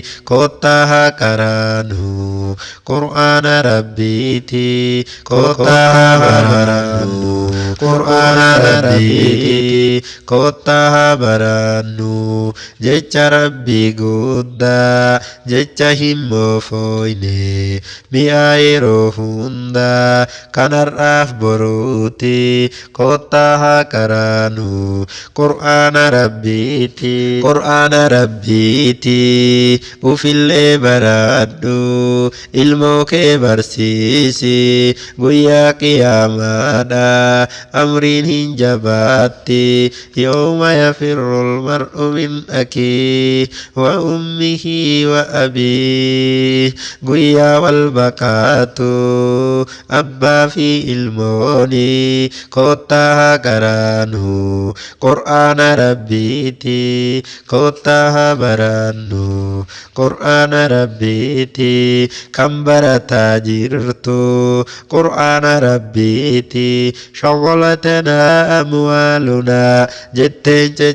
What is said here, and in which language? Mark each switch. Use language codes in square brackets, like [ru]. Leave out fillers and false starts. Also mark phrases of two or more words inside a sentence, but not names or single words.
[om] kottaha karaanu qur'aana rabbiiti kottaha karaanu qur'aana rabbiiti kottaha barannu jecha rabbii guddaa jecha hin moofoyne mi'a yeroo hunda kanarraaf boruuti kottaha karaanu qur'aana rabbiiti qur'aana rabbiiti ufillee baradhu ilmoo kee barsiisi guyyaa qiyaamaadha amriin hin jabaatti [ar] يوم يفر المرء من أخيه وأمه وأبيه [om] guyyaa wal baqaatu abbaa fi ilmooni kottaha karaanu qur'aana rabbiiti kottaha barannu qur'aana rabbiiti kan barataa jirtu qur'aana rabbiiti [ar] شغلتنا أموالنا [om] jetteen